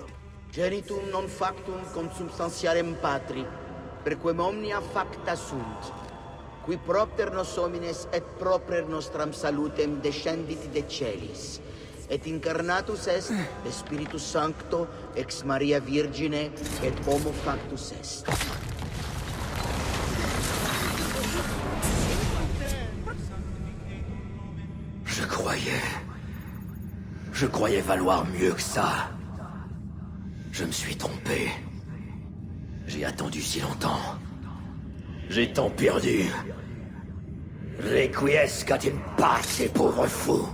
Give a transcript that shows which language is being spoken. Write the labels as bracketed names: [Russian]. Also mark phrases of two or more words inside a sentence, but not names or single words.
[Latin] Genitum non factum consubstantiarem Patri, perquem omnia facta sunt, qui propter nos homines et proper nostram salutem descendit de celis, et incarnatus est de Spiritus Sancto ex Maria Virgine et homo factus est. [French] Je croyais valoir mieux que ça. Je me suis trompé. J'ai attendu si longtemps. J'ai tant perdu. [Latin] Requiescat in pace, [French] pauvre fou.